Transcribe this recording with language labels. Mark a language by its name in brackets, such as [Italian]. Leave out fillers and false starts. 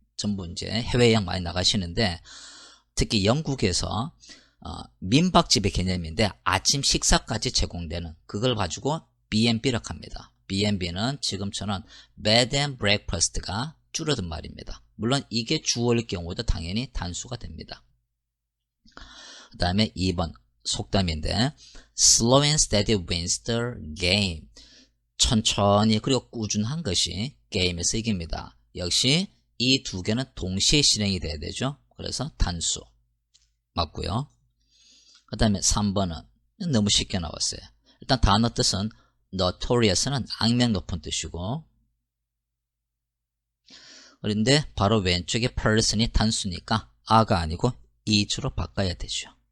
[Korean] 전부 이제 해외여행 많이 나가시는데 특히 영국에서 민박집의 개념인데 아침 식사까지 제공되는 그걸 가지고 B&B라고 합니다. B&B는 지금처럼 Bed and Breakfast가 줄어든 말입니다. 물론 이게 주어일 경우도 당연히 단수가 됩니다. 그 다음에 2번 속담인데 [English] Slow and steady wins the game. [Korean] 천천히 그리고 꾸준한 것이 게임에서 이깁니다. 역시 이 두 개는 동시에 실행이 돼야 되죠. 그래서 단수 맞고요. 그 다음에 3번은 너무 쉽게 나왔어요. 일단 단어 뜻은 notorious는 악명 높은 뜻이고, 그런데 바로 왼쪽에 person이 단수니까 a가 아니고 is로 바꿔야 되죠.